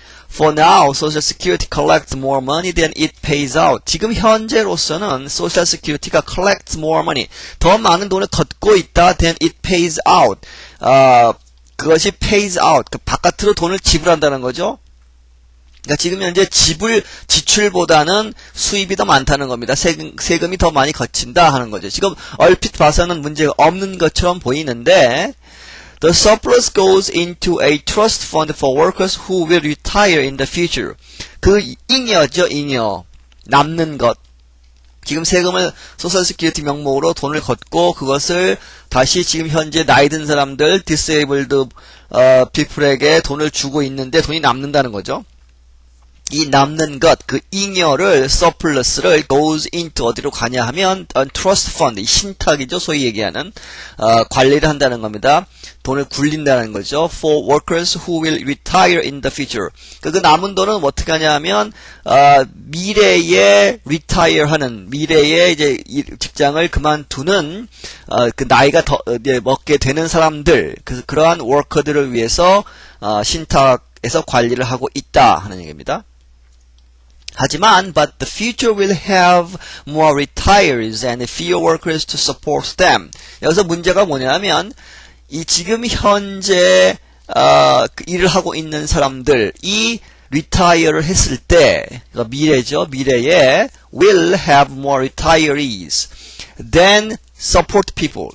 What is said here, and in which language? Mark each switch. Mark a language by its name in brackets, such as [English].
[English] For now, Social Security collects more money than it pays out. [Korean] 지금 현재로서는 Social Security가 [English] collects more money, [Korean] 더 많은 돈을 걷고 있다 [English] than it pays out. [Korean] 그것이 pays out, 바깥으로 돈을 지불한다는 거죠. 그러니까 지금 현재 지출보다는 수입이 더 많다는 겁니다. 세금이 더 많이 거친다 하는 거죠. 지금 얼핏 봐서는 문제가 없는 것처럼 보이는데, [English] the surplus goes into a trust fund for workers who will retire in the future. [Korean] 잉여죠, 잉여. 남는 것. 지금 세금을 소셜 시큐리티 명목으로 돈을 걷고 그것을 다시 지금 현재 나이 든 사람들, disabled people에게 돈을 주고 있는데 돈이 남는다는 거죠. 이 남는 것, 잉여를, surplus를 goes into 어디로 가냐 하면 trust fund, 이 신탁이죠. 소위 얘기하는 관리를 한다는 겁니다. 돈을 굴린다는 거죠. [English] For workers who will retire in the future. [Korean] 그 남은 돈은 어떻게 하냐 하면 미래에 retire 하는, 미래에 이제 직장을 그만두는 나이가 더 먹게 되는 사람들, 그러한 워커들을 위해서 신탁에서 관리를 하고 있다 하는 얘기입니다. [English] 하지만, but the future will have more retirees and fewer workers to support them. [Korean] 여기서 문제가 뭐냐면, 이 지금 현재 일을 하고 있는 사람들이 retire를 했을 때, 미래죠. [English] 미래에 will have more retirees than support people.